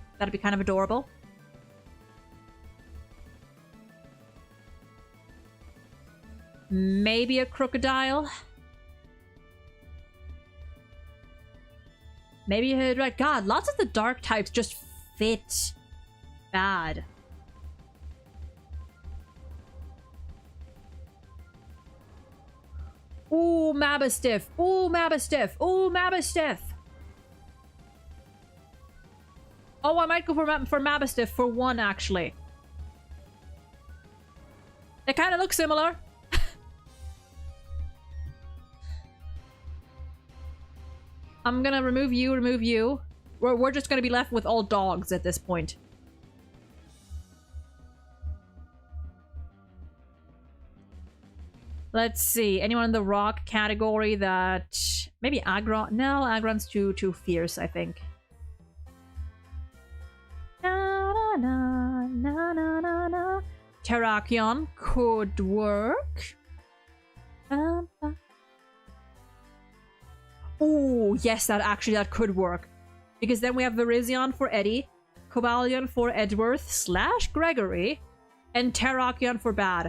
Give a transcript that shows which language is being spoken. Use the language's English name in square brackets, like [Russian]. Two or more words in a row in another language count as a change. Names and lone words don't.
[English] That'd be kind of adorable. Maybe a Crocodile. Maybe a Red. God, lots of the dark types just fit bad. Ooh, Mabastiff. Ooh, Mabastiff. Ooh, Mabastiff. Oh, I might go for Mabastiff for one, actually. They kind of look similar. I'm gonna remove you, remove you. We're just gonna be left with all dogs at this point. Let's see. Anyone in the rock category that... Maybe Aggron? No, Aggron's too fierce, I think. Na, na, na, na, na, na. Terrakion could work. Oh, yes, that could work. Because then we have Virizion for Eddie, Cobalion for Edworth / Gregory, and Terrakion for Bad.